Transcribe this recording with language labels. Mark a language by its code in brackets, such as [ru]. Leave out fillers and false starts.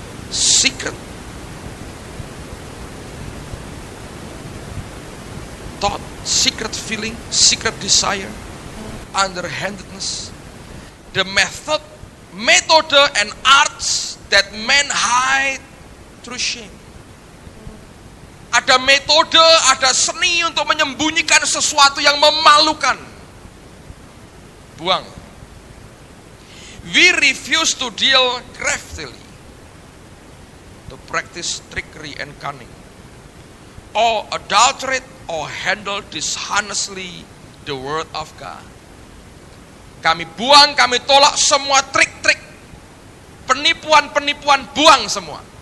[en] Secret thought, secret feeling, secret desire, underhandedness, the method, and arts that men hide through shame. [id] Ada metode, ada seni untuk menyembunyikan sesuatu yang memalukan. Buang. [en] We refuse to deal craftily, to practice trickery and cunning, or adulterate or handle dishonestly the word of God. [id] Kami buang, kami tolak semua trik-trik, penipuan-penipuan, buang semua.